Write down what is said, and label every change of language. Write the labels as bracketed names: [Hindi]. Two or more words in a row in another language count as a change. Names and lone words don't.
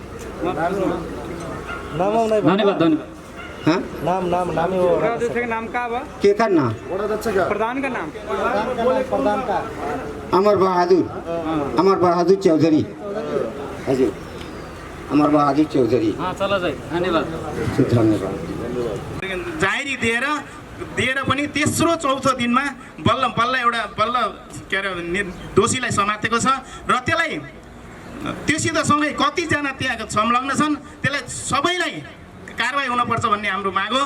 [Bhojpuri] धन्यवाद हाँ नाम का बा के का नाम प्रधान का नाम अमर बहादुर चौधरी हजुर अमर बहादुर चौधरी। हाँ चलो जाए धन्यवाद। [Nepali] जाहेरी दिएर पनि तेस्रो चौथो दिनमा बल्ल एउटा के अरे दोषीलाई समातेको छ र त्यसलाई त्योसित सँगै कतिजना त्यहाँ संलग्न छन् त्यसलाई सबैलाई कारबाही हुनुपर्छ भन्ने हाम्रो माग हो।